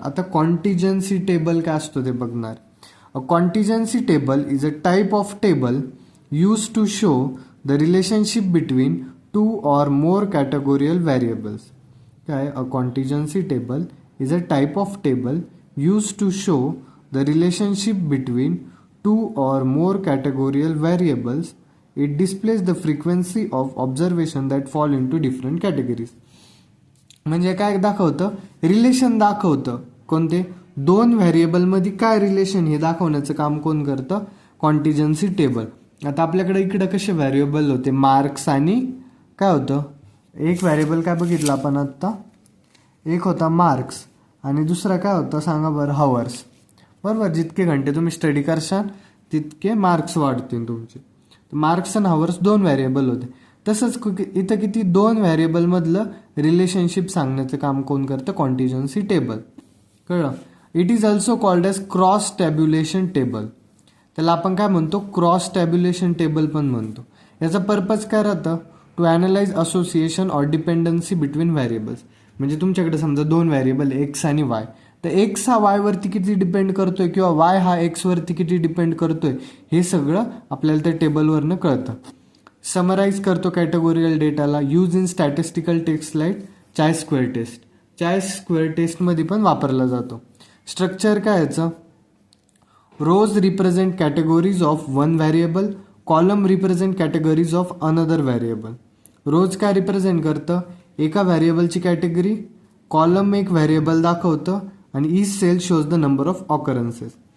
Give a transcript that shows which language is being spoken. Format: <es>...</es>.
<mr>आता contingency table काय असतो ते बघणार.</mr> <en>A contingency table is a type of table use to show the relationship between 2 or more categorical variables. काय, a contingency table is a type of table use to show the relationship between 2 or more categorical variables. It displays the frequency of observation that fall into different categories.</en> <mr>म्हणजे काय दाखवतं, relation दाखवतं. कोणते, 2 व्हेरिएबलमध्ये काय relation हे दाखवण्याचं काम कोण करतं, कॉन्टिजन्सी टेबल. आता आपल्याकडे इकडं कसे व्हेरिएबल होते, मार्क्स आणि काय होतं, एक व्हेरिएबल काय बघितलं आपण आत्ता, एक होता मार्क्स आणि दुसरा काय होता सांगा बरं, हावर्स. बरोबर, जितके घंटे तुम्ही स्टडी करशाल तितके मार्क्स वाढतील तुमचे. मार्क्स आणि हावर्स 2 व्हेरिएबल होते. तसंच इथं किती, 2 व्हेरिएबलमधलं रिलेशनशिप सांगण्याचं काम कोण करतं, कॉन्टिजन्सी टेबल. कळलं?</mr> <en>It is also called as cross tabulation table.</en> <mr>त्याला आपण काय म्हणतो, क्रॉस टॅब्युलेशन टेबल पण म्हणतो. याचा पर्पज काय राहतं,</mr> <en>To analyse association or dependency between variables.</en> <mr>म्हणजे तुमच्याकडे समजा 2 व्हेरिएबल एक्स आणि वाय, तर एक्स हा वाय वरती किती डिपेंड करतोय किंवा वाय हा एक्स वरती किती डिपेंड करतोय, हे सगळं आपल्याला त्या टेबलवरनं कळतं. समराईज करतो कॅटेगोरियल डेटाला.</mr> <en>Use in statistical test like chi square test.</en> <mr>Chai square टेस्टमध्ये पण वापरला जातो. स्ट्रक्चर काय याचं,</mr> <en>Rows represent categories of 1 variable, column represent categories of another variable.</en> <mr>रोज काय रिप्रेझेंट करतं, एका व्हेरिएबलची कॅटेगरी, कॉलम एक व्हेरिएबल दाखवतं आणि</mr> <en>Each cell shows the number of occurrences.</en>